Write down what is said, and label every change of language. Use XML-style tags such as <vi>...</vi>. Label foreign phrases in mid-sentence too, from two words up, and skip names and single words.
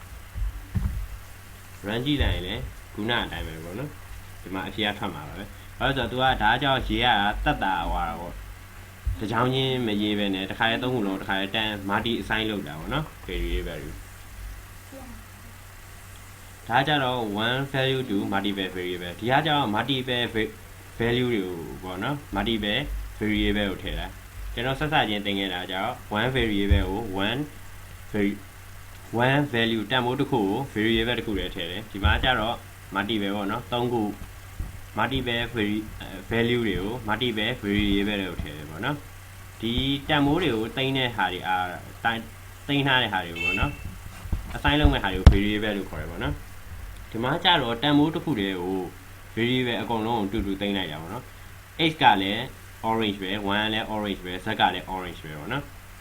<my>run ကြည့်လိုက်ရင်လည်းခုနအတိုင်းပဲပေါ့နော်ဒီမှာအဖြေကထွက်မှာပါပဲဘာလို့ဆိုတော့ तू ကဒါကြောင့်ရေးရတာတတ်တာဟွာတာပေါ့တချောင်းချင်းမရေးပဲနဲ့တစ်ခါလေးသုံးခုလုံးတစ်ခါလေးတန်း</my> <en>multi assign</en> <my>လုပ်တာပေါ့နော်</my> <en>variable value</en> <my>ဒါဒါကြတော့</my> <en>one value to multiple variable</en> <my>ဒီကကြတော့</my> <en>multiple value</en> <my>တွေကိုပေါ့နော်</my> <en>multiple variable</en> <my>ကိုထည့်တာကျွန်တော်ဆက်စချင်းသင်ခဲ့တာကြတော့</my> <en>one variable</en> <my>ကို</my> <en>one value</en> <my>တန်ဖိုးတစ်ခုကို variable တစ်ခုတည်းထည့်တယ်ဒီမှာကြတော့ multiple ပေါ့နော်3ခု</my> <en>multiple value</en> <my>တွေကို</my> <en>multiple variable</en> <my>တွေကိုထည့်တယ်ပေါ့နော်ဒီတန်ဖိုးတွေကိုတင်တဲ့ဟာတွေတင်ထားတဲ့ဟာတွေကိုပေါ့နော် assign လုပ်မဲ့ဟာတွေကို variable လို့ခေါ်တယ်ပေါ့နော်ဒီမှာကြတော့တန်ဖိုးတစ်ခုတည်းကို variable အကုန်လုံးကိုတူတူတင်လိုက်တာပေါ့နော် x ကလည်း orange ပဲ y ကလည်း orange ပဲ z ကလည်း orange ပဲပေါ့နော်</my>